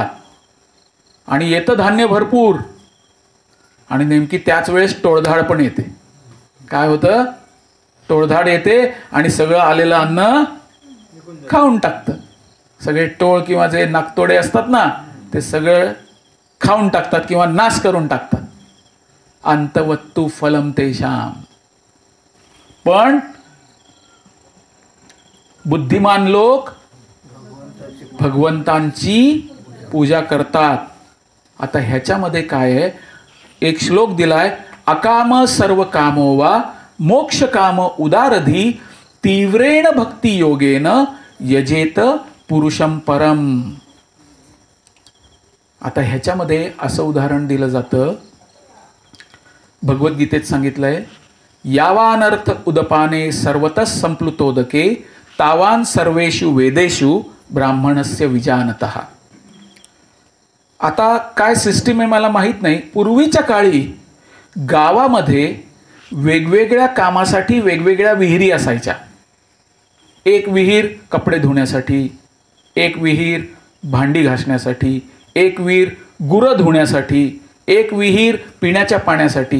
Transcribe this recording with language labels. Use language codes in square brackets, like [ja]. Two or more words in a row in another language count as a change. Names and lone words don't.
[mr] आणि येतं धान्य भरपूर, आणि नेमकी त्याच वेळेस टोळधाड पण येते. काय होतं? टोळधाड येते आणि सगळं आलेलं अन्न खाऊन टाकतं. सगळे टोळ किंवा जे नाकतोडे असतात ना, ते सगळं खाऊन टाकतात किंवा नाश करून टाकतात. [sa] अंतवत्तु फलम तेषाम. [mr] पण बुद्धिमान लोक भगवंतांची पूजा करतात. आता ह्याच्यामध्ये काय आहे? एक श्लोक दिलाय, [sa] अकाम सर्व कामो वा मोक्ष काम उदारधी तीव्रेण भक्ती योगेन यजेत पुरुषम परम. [mr] आता ह्याच्यामध्ये असं उदाहरण दिलं जातं, भगवद्गीतेत सांगितलंय, [sa] यावानर्थ उदपाने सर्वतः संप्लुतोदके तावान सर्वेषु वेदेषु ब्राह्मणस्य विजानतः. [mr] आता काय सिस्टीम आहे मला माहित नाही. पूर्वीच्या काळी गावामध्ये वेगवेगळ्या कामासाठी वेगवेगळ्या विहिरी असायच्या. एक विहीर कपडे धुण्यासाठी, एक विहीर भांडी घासण्यासाठी, एक विहीर गुरं धुण्यासाठी, एक विहीर पिण्याच्या पाण्यासाठी.